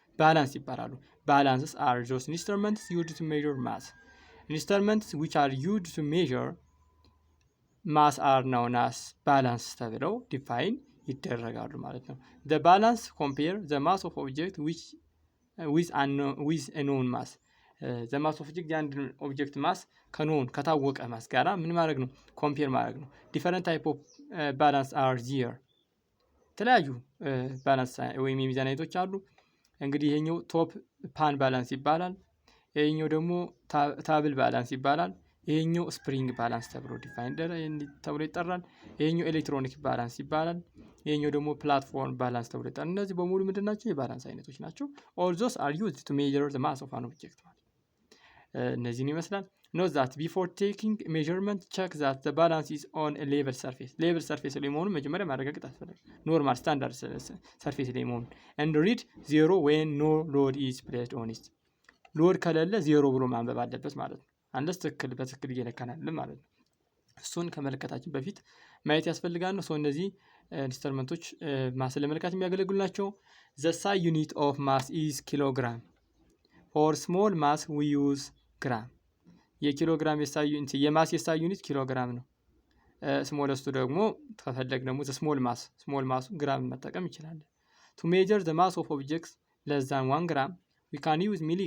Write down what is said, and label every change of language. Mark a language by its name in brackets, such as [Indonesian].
[Amharic] ባላንስ ይባላሉ። [English] Balances are those instruments used to measure mass. Instruments which are used to measure mass are known as balance [Amharic] ተብለው ዲፋይን ይደረጋሉ ማለት ነው። [English] The balance compare the mass of object with a known mass. The mass of object [Amharic] የአንድ ኦብጀክት ማስ ከታወቀ ማስ ጋራ ምን ማድረግ ነው? ኮምፔር ማድረግ ነው። [English] Different type of balance are there. [Amharic] የተለያዩ ባላንስ ወይም የሚዛን አይነቶች አሉ። እንግዲህ ይሄኛው ቶፕ ፓን ባላንስ ይባላል። ይሄኛው ደግሞ ታብል ባላንስ ይባላል። ይሄኛው ስፕሪንግ ባላንስ ተብሎ ዲፋይን ተብሎ ይጠራል። ይሄኛው ኤሌክትሮኒክ ባላንስ ይባላል። ይሄኛው ደግሞ ፕላትፎርም ባላንስ ተብሎ ይጠራል። እነዚህ በሙሉ ምንድን ናቸው? የባላንስ አይነቶች ናቸው። [English] all those are used to measure the mass of an object [Amharic] ማለት እነዚህን ይመስላል። [English] Note that before taking measurement, check that the balance is on a level surface. Level surface [Amharic] ላይ መሆኑን መጀመሪያ ማረጋገጥ አስፈላጊ። [English] ኖርማል ስታንዳርድ ሰርፌስ ላይ መሆኑን and read 0 when no load is placed on it. [Amharic] ሎድ ከሌለ 0 ብሎ ማንበብ አለበት ማለት ነው። አንደስ በትክክል እየለካናል ማለት ነው። እሱን ከመለከታችን በፊት ማየት ያስፈልጋል ነው። እነዚህ ኢንስትሩመንቶች ማስ ለመለካት የሚያገለግሉ ናቸው። [English] The SI unit of mass is kilogram. For small mass we use gram. [Amharic] የኪሎግራም የማስ የሳይ ዩኒት ኪሎግራም ነው። ስሞለስቱ ደግሞ ከፈለግ ደግሞ ስሞል ማሱ ግራም መጠቀም እንችላለን። [English] to measure the mass of objects less than 1 gram we can use